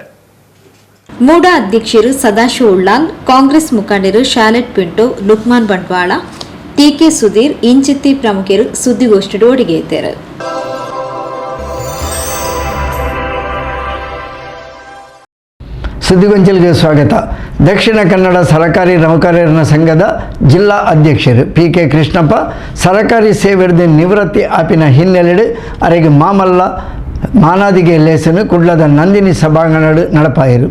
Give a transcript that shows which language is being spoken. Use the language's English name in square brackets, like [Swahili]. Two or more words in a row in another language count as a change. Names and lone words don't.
[Kannada] ಮೂಡಾ ಅಧ್ಯಕ್ಷರು ಸದಾಶಿವ ಉಳ್ಳಾಲ್, ಕಾಂಗ್ರೆಸ್ ಮುಖಂಡರು ಶಾಲೆಟ್ ಪಿಂಟೋ, ಲುಕ್ಮಾನ್ ಬಂಟ್ವಾಳ, TK ಸುಧೀರ್, ಇಂಚಿತ್ತಿ ಪ್ರಮುಖರು ಸುದ್ದಿಗೋಷ್ಠಿ ಒಡಿಗೆ ಇದ್ದರು. ಸುದ್ದಿಗೊಂಚಲಿಗೆ ಸ್ವಾಗತ. [Tulu] ದಕ್ಷಿಣ ಕನ್ನಡ ಸರಕಾರಿ ನೌಕರರ ಸಂಘದ ಜಿಲ್ಲಾ ಅಧ್ಯಕ್ಷರು PK ಕೃಷ್ಣಪ್ಪ ಸರಕಾರಿ ಸೇವೆಯ ನಿವೃತ್ತಿ ಆಪಿನ ಹಿನ್ನೆಲೆಡೆ ಅರೆಗೆ ಮಾಮಲ್ಲ ಮಾನಾದಿಗೆ ಲೇಸನು ಕುಡ್ಲದ ನಂದಿನಿ ಸಭಾಂಗಣ ನಡಪಾಯರು.